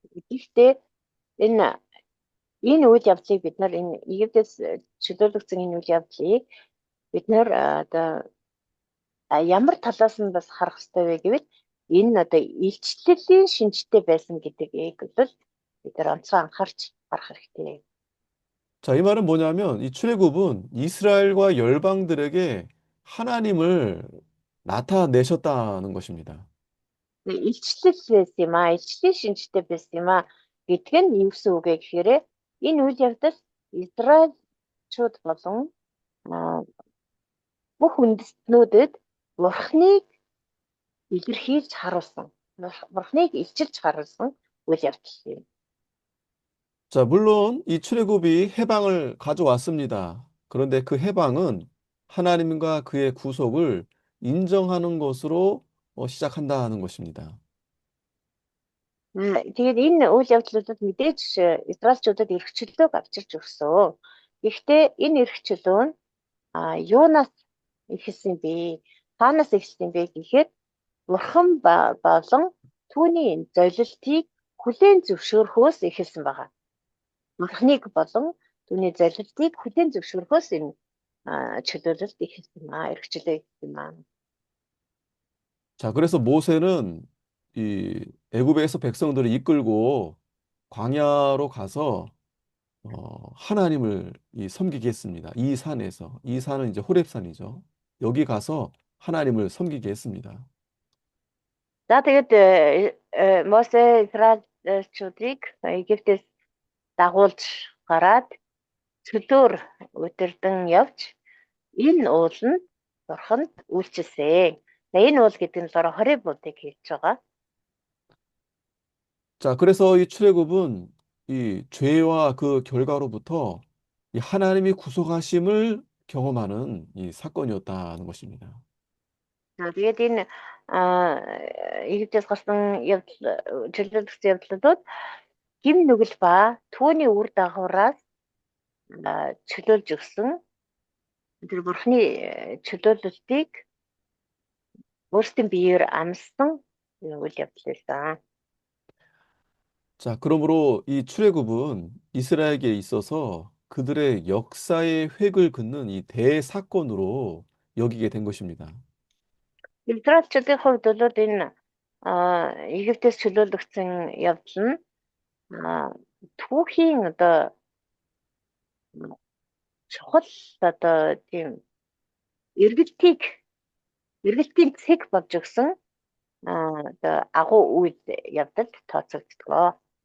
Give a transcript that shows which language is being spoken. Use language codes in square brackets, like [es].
[mn] Гэхдээ энэ үйл явдлыг бид нар энэ Египтээс чөлөөлөгдсөн энэ үйл явдлыг бид нар одоо ямар талаас нь бас харах хэрэгтэй вэ гэвэл энэ одоо илчлэлийн шинжтэй байсан гэдгийг бол бид нар онцгой анхаарч харах хэрэгтэй. [ko] 자, 이 말은 뭐냐면 이 출애굽은 이스라엘과 열방들에게 하나님을 나타내셨다는 것입니다. [mn] Илчлэл байсан юм аа, илчлийн шинжтэй байсан юм аа гэдг нь юу гэсэн үг вэ гэхээр энэ үйл явдал Израильчууд болон бүх үндэстнүүдэд Бурхныг илэрхийлж харуулсан, Бурхныг илчилж харуулсан үйл явдал юм. [ko] 자, 물론 이 출애굽이 해방을 가져왔습니다. 그런데 그 해방은 하나님과 그의 구속을 인정하는 것으로 시작한다는 것입니다. [mn] Тэгээд энэ үйл явдлуудад мэдээж Израильчуудад эрх чөлөөг авчирч өгсөн. Гэхдээ энэ эрх чөлөө нь юунаас эхэлсэн бэ? Хаанаас эхэлсэн бэ гэхээр Бурхан болон түүний золилтыг хүлээн зөвшөөрөхөөс эхэлсэн байгаа. Бурхныг болон түүний золилтыг хүлээн зөвшөөрөхөөс энэ чөлөөлөлт эхэлсэн юм аа, эрх чөлөө эхэлсэн юм аа. [ko] 자, 그래서 모세는 이 애굽에서 백성들을 이끌고 광야로 가서 하나님을 섬기게 했습니다. 이 산에서. 이 산은 이제 호렙산이죠. 여기 가서 하나님을 섬기게 했습니다. [mn] За тэгээд Мосе Израильчуудыг Египтээс дагуулж гараад чөлөөр өдөрдөн явж энэ уул нь бурханд үйлчилсэн. Энэ уул гэдэг нь болохоор хорибуудыг хэлж байгаа. [ko] 자, 그래서 이 출애굽은 이 죄와 그 결과로부터 이 하나님이 구속하심을 경험하는 이 사건이었다는 것입니다. [mn] Тэгээд энэ Египтээс гарсан чөлөөлөгчсөн явдлууд гим нүгэл ба түүний үр дагавраас чөлөөлж өгсөн тэр бурхны чөлөөлөлтийг өөрсдийн биеэр амссан үйл явдал байсан. [ko] 자, 그러므로 이 출애굽은 이스라엘에게 있어서 그들의 역사의 획을 긋는 이 대사건으로 여기게 된 것입니다. [mn] Израильчүүдийн хувьд бол энэ Египтээс чөлөөлөгдсөн явдал нь түүхийн одоо чухал одоо тийм эргэлтийн цэг болж өгсөн одоо агуу үйл явдалд тооцогддог.